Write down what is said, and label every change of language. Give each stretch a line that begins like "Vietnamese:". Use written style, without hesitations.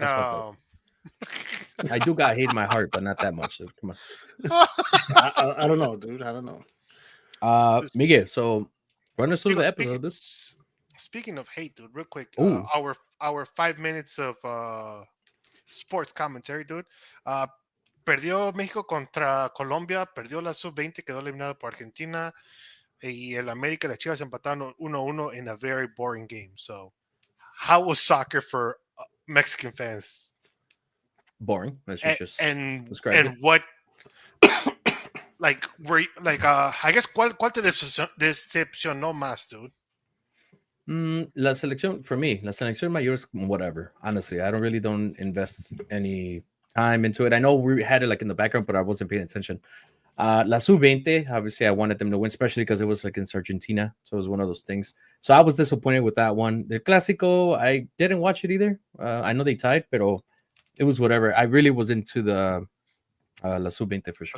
English: That's fucked I do got hate in my heart, but not that much. So come on. I don't know, dude. I don't know. Miguel, so run us through the episode, dude. Speaking of hate, dude, real quick, Ooh. our 5 minutes of sports commentary, dude.
Spanish: Perdió México contra Colombia, perdió la sub-20, quedó eliminado por Argentina, y el América y las Chivas empataron 1-1 in a very boring game.
English: So, how was soccer for Mexican fans? Boring. That's just And describe it. what, like, I guess,
Spanish: ¿cuál te decepcionó más,
English: dude?
Spanish: La selección
English: for me,
Spanish: la selección mayor
English: is whatever. Honestly, I don't invest any time into it. I know we had it like in the background, but I wasn't paying attention. La sub-20, obviously, I wanted them to win, especially because it was against Argentina, so it was one of those things. So I was disappointed with that one. The Clásico, I didn't watch it either. I know they tied, but it was whatever. I really was into the La sub-20 for sure.